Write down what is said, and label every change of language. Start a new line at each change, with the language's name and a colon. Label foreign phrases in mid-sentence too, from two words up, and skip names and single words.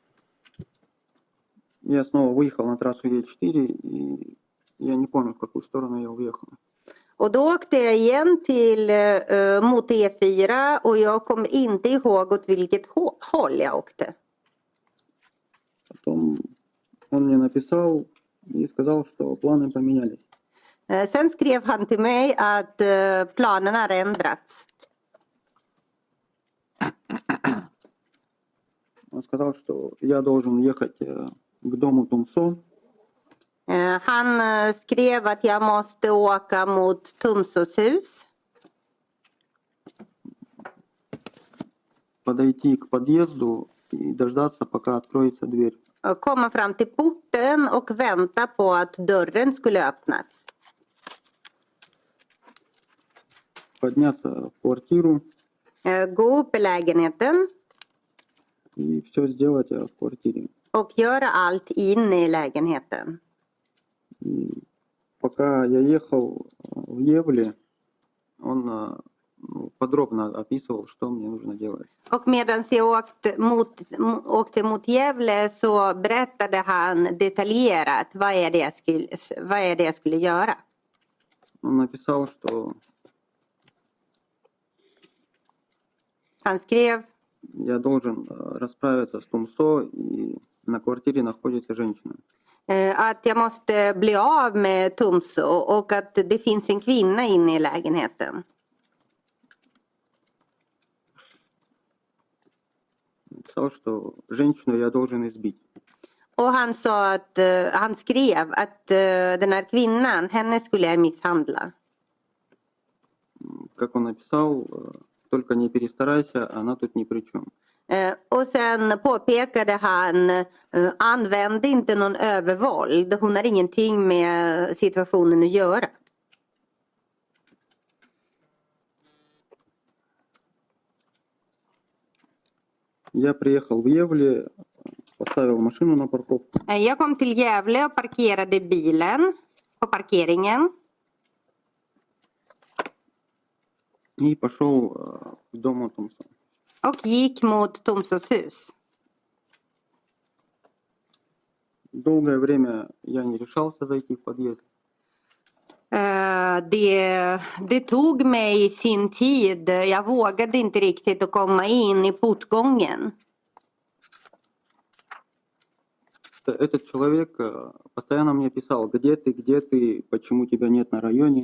Russian: Я снова выехал на трассу Е4, и я не помню, в какую сторону я уехал.
Swedish: Och då åkte jag igen till mot E4 och jag kommer inte ihåg åt vilket håll jag åkte.
Russian: Потом он мне написал и сказал, что планы поменялись.
Swedish: Sen skrev han till mig att planerna har ändrats.
Russian: Он сказал, что я должен ехать к дому Тумсо.
Swedish: Han skrev att jag måste åka mot Tumsos hus.
Russian: Подойти к подъезду и дождаться, пока откроется дверь.
Swedish: Komma fram till porten och vänta på att dörren skulle öppnas.
Russian: Подняться в квартиру
Swedish: Gå upp i lägenheten
Russian: и все сделать в квартире.
Swedish: och göra allt inne i lägenheten.
Russian: И пока я ехал в Евле, он подробно описывал, что мне нужно делать.
Swedish: Och medan jag åkte mot Gävle så berättade han detaljerat vad är det jag skulle göra.
Russian: Он написал, что
Swedish: Han skrev
Russian: я должен расправиться с Тумсо, и на квартире находится женщина.
Swedish: att jag måste bli av med Tumso och att det finns en kvinna inne i lägenheten.
Russian: Написал, что женщину я должен избить.
Swedish: Och han sa att han skrev att den här kvinnan, henne skulle jag misshandla.
Russian: Как он написал, только не перестарайся, она тут ни при чем.
Swedish: Och sen påpekade han, använd inte någon övervåld. Hon har ingenting med situationen att göra.
Russian: Я приехал в Евле, поставил машину на парковку.
Swedish: Jag kom till Gävle och parkerade bilen på parkeringen.
Russian: И пошел к дому Тумсо.
Swedish: Och gick mot Tumsos hus.
Russian: Долгое время я не решался зайти в подъезд.
Swedish: Det tog mig sin tid. Jag vågade inte riktigt att komma in i portgången.
Russian: Этот человек постоянно мне писал, где ты, почему тебя нет на районе.